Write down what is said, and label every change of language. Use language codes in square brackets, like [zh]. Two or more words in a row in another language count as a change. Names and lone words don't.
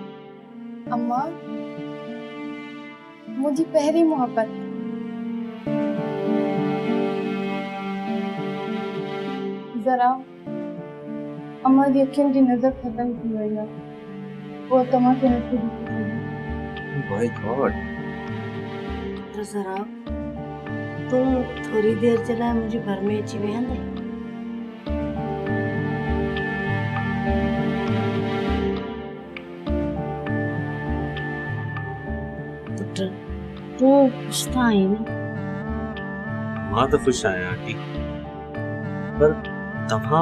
[sd] अम्मा मुंहिंजी पहिरीं मोहब्बत। ज़राब अम्मा जी अखियुनि जी नज़र ख़तम थी वई आहे, उहा तव्हांखे नथी ॾिसी सघे। [en] My God. [sd] तो ज़राब तू थोड़ी देर जे लाइ मुंहिंजे घर में अची वेहंदे? पुट तू खुश त आई न? मां त ख़ुशि आहियां आंटी, पर तव्हां?